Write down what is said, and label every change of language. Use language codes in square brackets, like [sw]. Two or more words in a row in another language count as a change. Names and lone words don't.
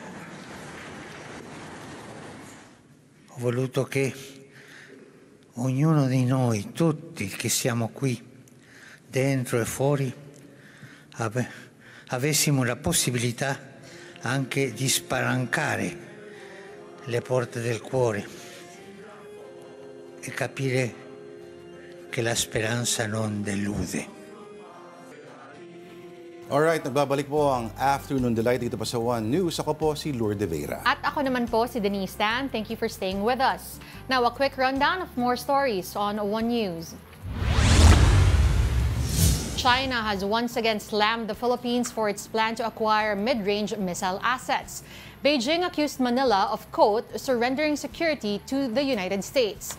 [it] Ho voluto che ognuno di noi, tutti che siamo qui, dentro e fuori, avessimo la possibilità anche di spalancare le porte del cuore e capire che la speranza non delude. [tl] Alright, nagbabalik po ang Afternoon Delight dito pa sa One News. Ako po si Lourdes Vera. At ako naman po si Denise Tan. [en] Thank you for staying with us. Now, a quick rundown of more stories on One News. China has once again slammed the Philippines for its plan to acquire mid-range missile assets. Beijing accused Manila of, quote, surrendering security to the United States.